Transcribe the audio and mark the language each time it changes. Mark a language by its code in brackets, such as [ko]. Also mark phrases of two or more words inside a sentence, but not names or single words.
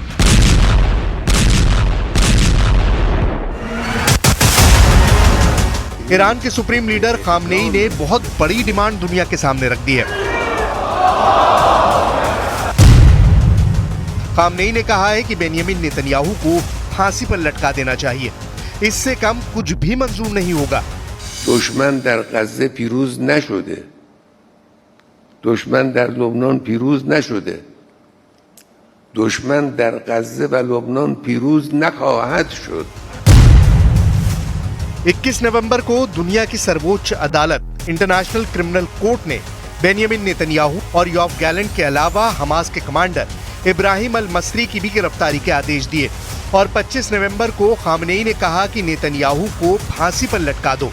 [hi] ईरान के सुप्रीम लीडर खामनेई ने बहुत बड़ी डिमांड दुनिया के सामने रख दी है। खामनेई ने कहा है कि बेंयामिन नेतन्याहू को फांसी पर लटका देना चाहिए, इससे कम कुछ भी मंजूर नहीं होगा। [fa] दुश्मन در غزه پیروز نشده، دشمن در لبنان پیروز نشده، دشمن در غزه و لبنان پیروز نخواهد شد। [hi] 21 नवंबर को दुनिया की सर्वोच्च अदालत इंटरनेशनल क्रिमिनल कोर्ट ने बेंयामिन नेतन्याहू और योव गैलेंट के अलावा हमास के कमांडर इब्राहिम अल मसरी की भी गिरफ्तारी के आदेश दिए और 25 नवंबर को खामनेई ने कहा कि नेतन्याहू को फांसी पर लटका दो।